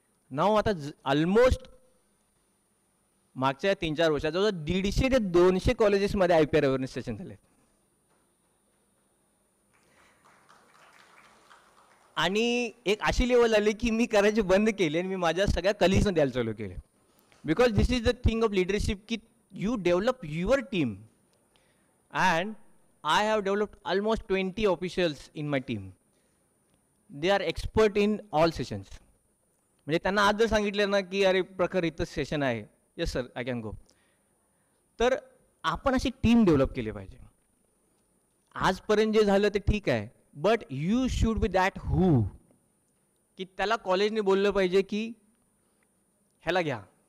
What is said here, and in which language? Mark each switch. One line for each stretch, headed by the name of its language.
Marathi: नाव आता ऑलमोस्ट मागच्या 3-4 वर्षात जवळजवळ 150 ते 200 कॉलेजेसमध्ये IPR अवेअरनेस सेशन झाले. आणि एक अशी लेवल आली की मी करायचे बंद केले आणि मी माझ्या सगळ्या कलिग्सना द्यायला चालू केले.
English: Because this is the thing of leadership की you develop your team. And I have developed almost 20 officials in my team. They are expert in all sessions.
Marathi: म्हणजे त्यांना आज जर सांगितलं ना की अरे प्रखर इथं सेशन आहे,
English: Yes sir I can go.
Marathi: तर आपण अशी टीम डेव्हलप केली पाहिजे. आजपर्यंत जे झालं ते ठीक आहे,
English: but you should be that who,
Marathi: की त्याला कॉलेजने बोललं पाहिजे की ह्याला घ्या.